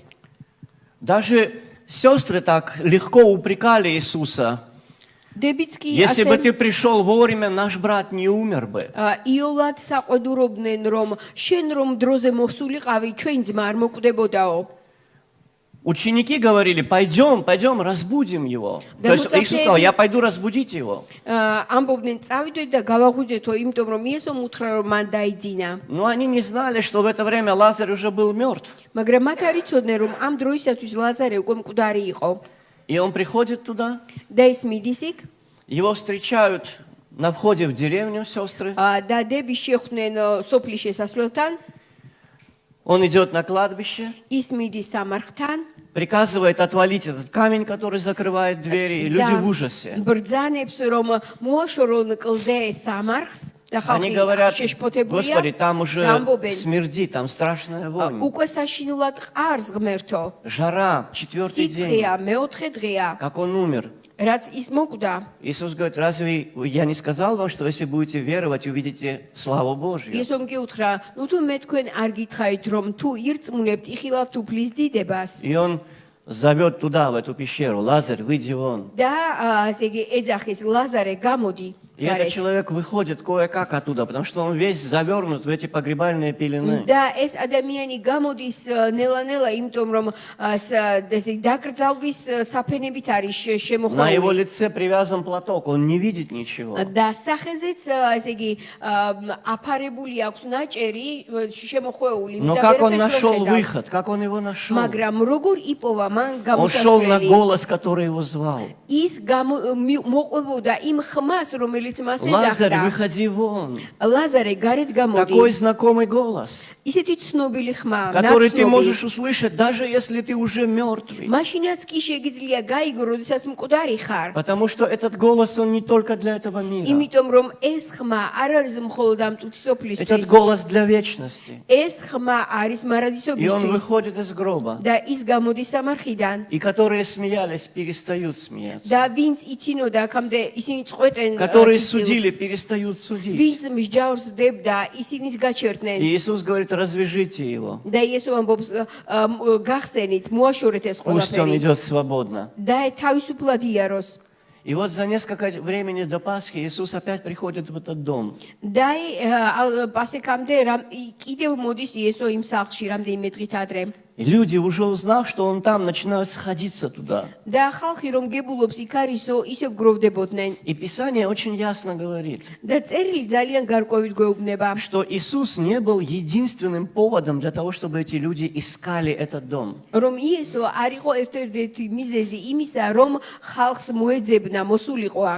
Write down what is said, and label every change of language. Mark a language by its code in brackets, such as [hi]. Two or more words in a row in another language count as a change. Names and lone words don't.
[ru] Даже сестры так легко упрекали Иисуса. [ka] დებიც კი [ru] Если бы [ka] ასე [ru] ты пришел вовремя, наш брат не умер бы. [ka] იოლად საყვედურობდნენ, რომ შენ რომ დროზე მოსულიყავი, ჩვენ ძმა არ მოკვდებოდაო. [ru] Ученики говорили: пойдем, пойдем, разбудим его. Да То есть вот Иисус сказал: я пойду разбудить его. [ka] ამბობდნენ, წავიდეთ და გავაღვიძეთო, იმიტომ რომ იესო უთხრა, რომ მან დაიძინა. [ru] Но они не знали, что в это время Лазарь уже был мертв. [ka] მაგრამ მათ არ იცოდნენ, რომ ამ დროისათვის ლაზარე უკვე მკვდარი იყო. [ru] И он приходит туда, [ka] და ის მიდის იქ, [ru] его встречают на входе в деревню сестры. [ka] და დები შეხვდნენ სოფლის შესასვლელთან, [ru] Он идет на кладбище, [ka] ის მიდის სამარხთან. [ru] приказывает отвалить этот камень, который закрывает двери, и люди в ужасе. [ka] ბრძანებს, რომ მოაშორონ კლდე სამარხს და [ru] Они [ka] ხალხი [ru] говорят: [ka] შეშფოთებულია. [ru] Господи, там уже [ka] ამბობენ, [ru] смердит, там страшная вонь. [ka] უკვე საშინელად ყარს ღმერთო. [ru] Жара, 4-й день, [ka] სიცხეა, მეოთხე დღეა, [ru] как он умер. [ka] რაც ის მოკვდა. [ru] Иисус говорит: разве я не сказал вам, что если будете веровать, увидите славу Божью? [ka] იესომ კი უთხრა, ნუ თუ მე თქვენ არ გითხარით, რომ თუ ირწმუნებთ, იხილავთ უფლის დიდებას. [ru] И он зовет туда, в эту пещеру: Лазарь, выйди вон. [ka] და ესე იგი ეძახის ლაზარე გამოდი. [ru] И этот человек выходит кое-как оттуда, потому что он весь завернут в эти погребальные пелены. [ka] და ეს ადამიანი გამოდის ნელა-ნელა, იმიტომ რომ ესე დაკრძალვის საფენებით არის [ru] На его [ka] შემოხვეული. [ru] лице привязан платок, он не видит ничего. [ka] და სახეზეც ესე იგი აფარებული აქვს ნაჭერი შემოხვეული. [ru] Но [ka] და [ru] как он [ka] ვერაფერს ვერ [ru] нашел [ka] ხედავს. [ru] выход, как он его нашел? [ka] მაგრამ როგორ იპოვა მან [ru] Он шел на [ka] გამოსასვლელი? [ru] голос, который его звал: [ka] ის მოყვებოდა იმ ხმას, რომელიც მას [ru] Лазарь, [ka] ეძახდა. [ru] выходи вон. [ka] ლაზარე, გარეთ გამოდი. [ru] Такой знакомый голос, [ka] ისეთი ცნობილი ხმა, [ru] который ты [ka] ნაცნობი. [ru] можешь услышать, даже если ты уже мертвый. [ka] მაშინაც კი შეგიძლია გაიგო, როდესაც მკვდარი ხარ. [ru] Потому что этот голос, он не только для этого мира. [ka] იმიტომ რომ ეს ხმა არ არის მხოლოდ ამ წუთის [ru] Этот [ka] სოფლისთვის. [ru] голос для вечности. [ka] ეს ხმა არის [ru] И он [ka] მარადისობისთვის. [ru] выходит из гроба. [ka] და ის გამოდის სამარხიდან. [ru] И которые смеялись, перестают смеяться. [ka] და ვინც იცინოდა, აქამდე ისინი წყვეტენ [ru] Которые судили, перестают судить. [ka] ვინც მსჯავრს დებდა, ისინიც გაჩერდნენ. [ru] И Иисус говорит, развяжите его. [ka] და იესო ამბობს, გახსენით, მოაშორეთ ეს [ru] Пусть он [ka] ყველაფერი. [ru] идет свободно. [ka] და თავისუფლად იაროს. [ru] И вот за несколько времени до Пасхи Иисус опять приходит в этот дом. [ka] და პასექამდე კიდევ მოდის იესო იმ სახლში რამდენიმე დღით ადრე. [ru] И люди, уже узнав, что он там, начинают сходиться туда. [ka] და ხალხი რომ გებულობს იქ არისო, ისევ გროვდებოდნენ. [ru] И Писание очень ясно говорит, [ka] და წერილი ძალიან გარკვევით გვეუბნება, [ru] что Иисус не был единственным поводом для того, чтобы эти люди искали этот дом. [ka] რომ იესო არ იყო ერთ-ერთი მიზეზი იმისა, რომ ხალხს მოეძებნა მოსულიყო აქ.